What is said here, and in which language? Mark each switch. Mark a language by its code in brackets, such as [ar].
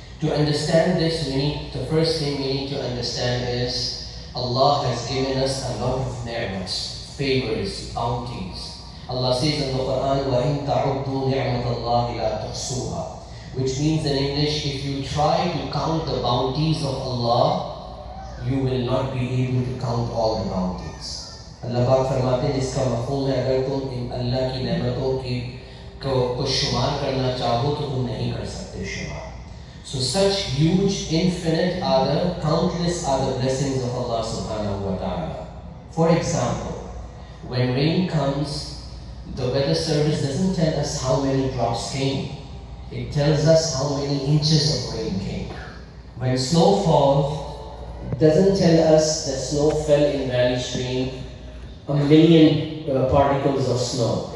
[en] To understand this, the first thing we need to understand is Allah has given us a lot of ni'mats, favors, bounties. Allah says in the Quran, [ar] وَإِن تَعُدُّوا نِعْمَةَ اللَّهِ لَا تُحْصُوهَا, [en] which means in English, if you try to count the bounties of Allah, you will not be able to count all the bounties. [hi] Allah Pak फरमाते हैं इसका मफ़हूम है अगर तुम इन अल्लाह की नेमतों को शुमार करना चाहो तो तुम नहीं कर सकते शुमार. [en] So such huge, infinite are the countless are the blessings of Allah subhanahu wa ta'ala. For example, when rain comes, the weather service doesn't tell us how many drops came. It tells us how many inches of rain came. When snow falls, it doesn't tell us that snow fell in Valley Stream, a million particles of snow.